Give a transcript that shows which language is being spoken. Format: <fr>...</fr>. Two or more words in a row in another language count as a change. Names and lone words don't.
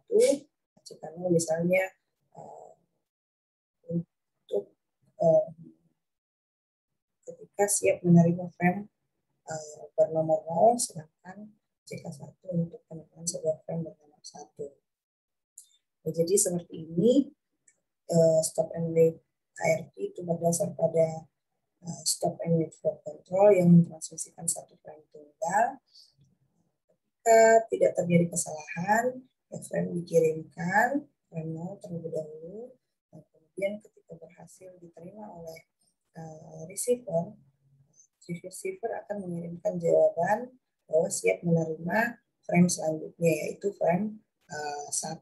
<id>ACK0 misalnya untuk ketika siap menerima frame bernomor 0, sedangkan ACK1 untuk penemuan sebuah frame bernomor 1. Nah, jadi seperti ini</id> <en>stop and wait ARQ</en> <id>itu berdasar pada</id> <en>stop and wait flow control</en> <id>yang mentransmisikan satu frame tunggal. Ketika tidak terjadi kesalahan, frame dikirimkan, frame 0 terlebih dahulu, dan kemudian ketika berhasil diterima oleh receiver akan mengirimkan jawaban bahwa siap menerima frame selanjutnya, yaitu frame 1.</id>